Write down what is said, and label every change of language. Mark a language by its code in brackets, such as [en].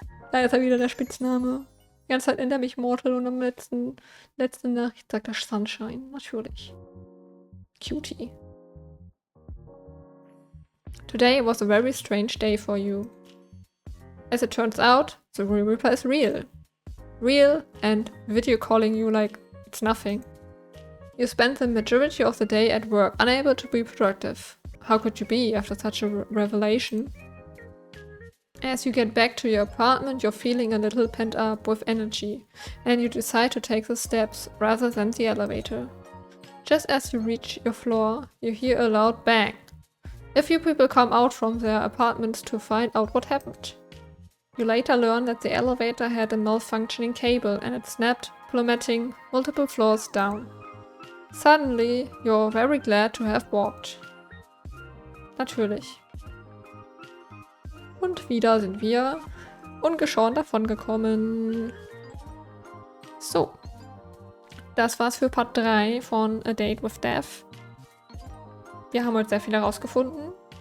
[de] Da ist er wieder, der Spitzname. Die ganze Zeit nennt er mich Mortal und am letzten Nachricht sagt er Sunshine. Natürlich. Cutie. [en] Today was a very strange day for you. As it turns out, the Grim Reaper is real. Real and video calling you like it's nothing. You spent the majority of the day at work, unable to be productive. How could you be after such a revelation? As you get back to your apartment, you're feeling a little pent up with energy, and you decide to take the steps rather than the elevator. Just as you reach your floor, you hear a loud bang. A few people come out from their apartments to find out what happened. You later learn that the elevator had a malfunctioning cable and it snapped, plummeting multiple floors down. Suddenly, you're very glad to have walked. [de] Natürlich. Und wieder sind wir ungeschoren davongekommen. So. Das war's für Part 3 von A Date with Death. Wir haben heute sehr viel herausgefunden.